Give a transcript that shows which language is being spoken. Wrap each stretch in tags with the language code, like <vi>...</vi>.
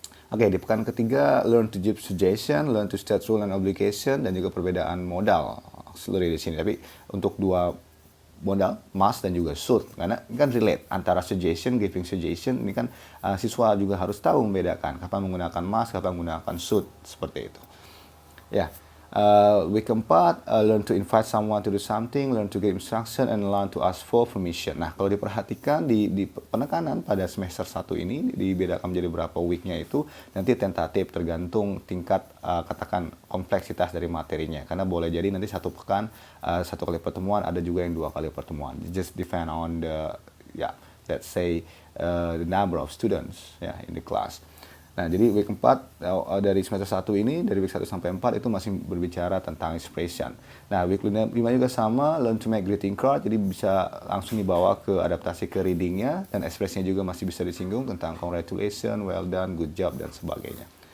<id>Oke, di pekan ketiga,</id> <en>learn to give suggestion, learn to state rule and obligation,</en> <id>dan juga perbedaan modal seluruh di sini. Tapi untuk 2 modal, must dan juga should, karena ini kan relate antara suggestion, giving suggestion, ini kan siswa juga harus tahu membedakan kapan menggunakan must, kapan menggunakan should, seperti itu. Ya.</id> <en>Week keempat, learn to invite someone to do something, learn to give instruction, and learn to ask for permission.</en> <id>Nah, kalau diperhatikan di penekanan pada semester 1 ini dibedakan menjadi berapa weeknya itu nanti tentatif tergantung tingkat katakan kompleksitas dari materinya. Karena boleh jadi nanti 1 pekan 1 kali pertemuan, ada juga yang 2 kali pertemuan.</id> <en>It just depend on the let's say the number of students in the class.</en> <id>Nah, jadi week 4 dari semester 1 ini, dari week 1 sampai 4 itu masih berbicara tentang expression. Nah, week 5 juga sama,</id> <en>learn to make greeting card,</en> <id>jadi bisa langsung dibawa ke adaptasi ke readingnya, dan expressinya juga masih bisa disinggung tentang</id> <en>congratulations, well done, good job,</en> <id>dan sebagainya.</id>